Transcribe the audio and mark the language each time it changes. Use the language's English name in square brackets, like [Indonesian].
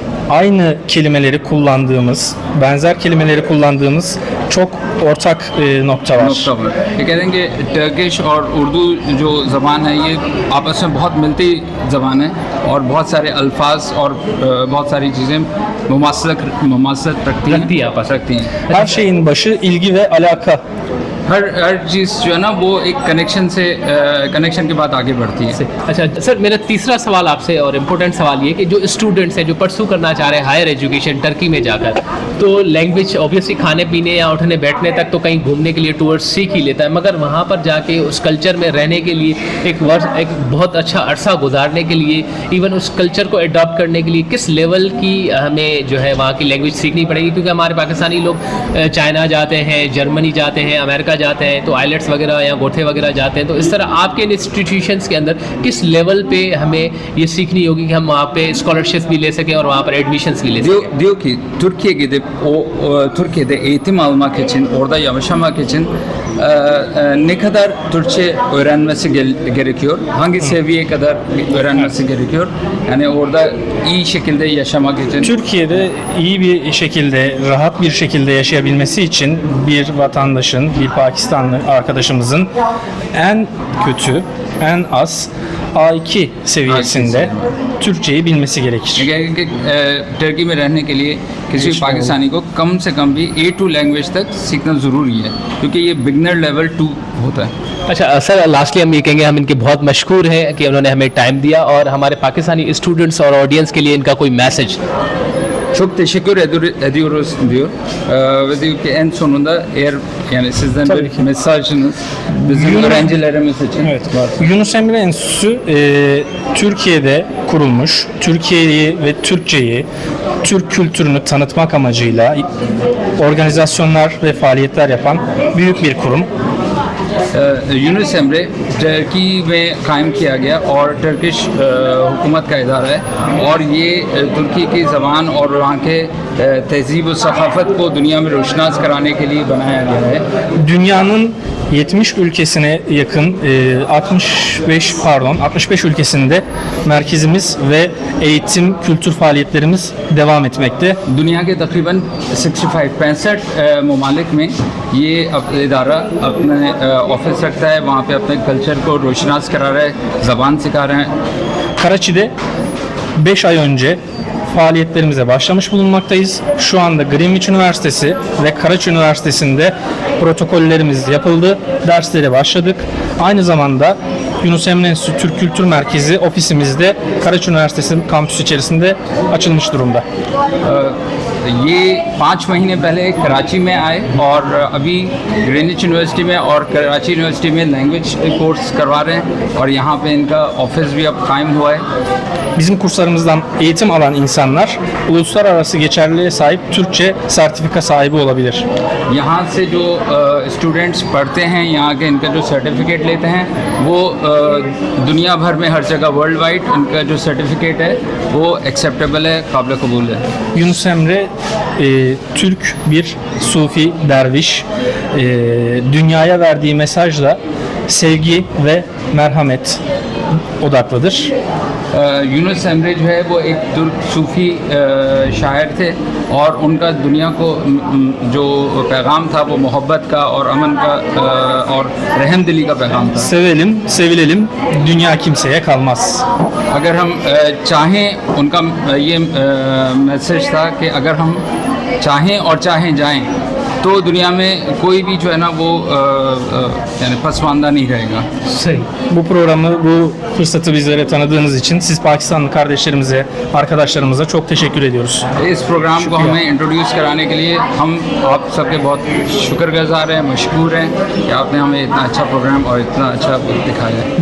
[Turkish] Aynı kelimeleri kullandığımız, benzer kelimeleri kullandığımız çok ortak nokta var. [Hindi] नोक्ता पर ये कहते हैं कि टर्किश और उर्दू जो ज़बान है ये आपस में बहुत मिलती ज़बान है और बहुत सारे अल्फाज और बहुत सारी चीज़ें मुमासलत रखती रखती हैं हैं आपस में। रखती हैं [Turkish] Her şeyin başı ilgi ve alaka. [Hindi] हर चीज़ जो है ना वो एक कनेक्शन के बाद आगे बढ़ती है। अच्छा सर, मेरा तीसरा सवाल आपसे और इम्पोर्टेंट सवाल ये कि जो स्टूडेंट्स हैं जो परसू करना चाह रहे हैं हायर एजुकेशन टर्की में जाकर, तो लैंग्वेज ऑब्वियसली खाने पीने या उठने बैठने तक तो कहीं घूमने के लिए टूरिस्ट सीख ही लेता है, मगर वहाँ पर जाके उस कल्चर में रहने के लिए एक बहुत अच्छा अरसा गुजारने के लिए, इवन उस कल्चर को अडॉप्ट करने के लिए किस लेवल की हमें जो है वहाँ की लैंग्वेज सीखनी पड़ेगी? क्योंकि हमारे पाकिस्तानी लोग चाइना जाते हैं, जर्मनी जाते हैं, अमेरिका जाते हैं, तो आइलेट्स वगैरह या गोथे वगैरह जाते हैं। तो इस तरह आपके इंस्टीट्यूशंस के अंदर किस लेवल पे हमें ये सीखनी होगी कि हम वहाँ पे स्कॉलरशिप भी ले सकें और वहाँ पर एडमिशन्स भी ले सकें? [Turkish] Diyor ki Türkiye'ye gidip Türkiye'de eğitim almak için, orada yaşamak için ne kadar Türkçe öğrenmesi gerekiyor? Hangi seviyeye kadar öğrenmesi gerekiyor? Yani orada iyi şekilde yaşamak için. Türkiye'de iyi bir şekilde, rahat bir şekilde yaşayabilmesi için bir vatandaşın, bir Pakistanlı arkadaşımızın en kötü, en az A2 seviyesinde Türkçeyi bilmesi gerekir. [Hindi] Turkey में रहने के लिए किसी भी पाकिस्तानी को कम से कम भी A2 language तक सीखना ज़रूरी है क्योंकि ये बिगनर लेवल 2 होता है। अच्छा सर, लास्टली हम ये कहेंगे हम इनके बहुत मशहूर हैं कि उन्होंने हमें टाइम दिया और हमारे पाकिस्तानी स्टूडेंट्स और ऑडियंस के लिए इनका कोई message? [Turkish] Çok teşekkür ediyoruz diyor. Ve diyor ki en sonunda eğer yani sizden Tabii bir ki. mesajınız bizim Yunus- öğrencilerimiz için Evet, Yunus Emre Enstitüsü Türkiye'de kurulmuş. Türkiye'yi ve Türkçeyi, Türk kültürünü tanıtmak amacıyla organizasyonlar ve faaliyetler yapan büyük bir kurum. [Hindi] Yunus Emre Turkey में कायम किया गया और Turkish हुकूमत का इदारा है और ये तुर्की की ज़बान और वहाँ के तहज़ीब और सकाफ़त को दुनिया में रोशनास कराने के लिए बनाया गया है। [Turkish] Dünyanın 70 ülkesine yakın 65 ülkesinde merkezimiz ve eğitim, kültür faaliyetlerimiz devam etmekte. [Hindi] दुनिया के तकरीबन 65 ममालिक में ये इदारा अपने ऑफिस रखता है, वहाँ पे अपने कल्चर को रोशनास करा रहा है, ज़बान सिखा रहे हैं। [Turkish] Karaçi'de 5 ay önce faaliyetlerimize başlamış bulunmaktayız. Şu anda Greenwich Üniversitesi ve Karaçi Üniversitesi'nde protokollerimiz yapıldı. Derslere başladık. Aynı zamanda Yunus Emre Enstitüsü Türk Kültür Merkezi ofisimizde Karaçi Üniversitesi kampüsü içerisinde açılmış durumda. [Hindi] ये 5 महीने पहले कराची में आए और अभी Greenwich university में और Karachi university में लैंग्वेज कोर्स करवा रहे हैं और यहाँ पे इनका ऑफिस भी अब कायम हुआ है। [Turkish] Bizim kurslarımızdan eğitim alan insanlar uluslararası geçerliliğe sahip Türkçe sertifika sahibi olabilir. [Hindi] यहाँ से जो स्टूडेंट्स पढ़ते हैं, यहाँ के इनका जो सर्टिफिकेट लेते हैं वो दुनिया भर में हर जगह वर्ल्ड वाइड इनका जो सर्टिफिकेट है वो एक्सेप्टेबल है, काबिल कबूल है। [Turkish] Yunus Emre Türk bir Sufi derviş. Dünyaya verdiği mesajla sevgi ve merhamet odaklıdır. [Hindi] Yunus Emre जो है वो एक तुर्क सूफी शायर थे और उनका दुनिया को जो पैगाम था वो मोहब्बत का और अमन का और रहमदिली का पैगाम था। [Turkish] Sevelim, sevilelim, dünya kimseye kalmaz. [Hindi] अगर हम चाहें, उनका ये मैसेज था कि अगर हम चाहें और चाहें जाएं तो दुनिया में कोई भी जो है ना वो yani pasmanda नहीं रहेगा. [Turkish] Bu programı, bu fırsatı bizlere tanıdığınız için siz Pakistanlı kardeşlerimize, arkadaşlarımıza çok teşekkür ediyoruz. [Hindi] इस प्रोग्राम को हमें इंट्रोड्यूस कराने के लिए हम आप सबके बहुत शुक्रगुजार हैं, मशकूर हैं कि आपने हमें इतना अच्छा प्रोग्राम और इतना अच्छा दिखाया है.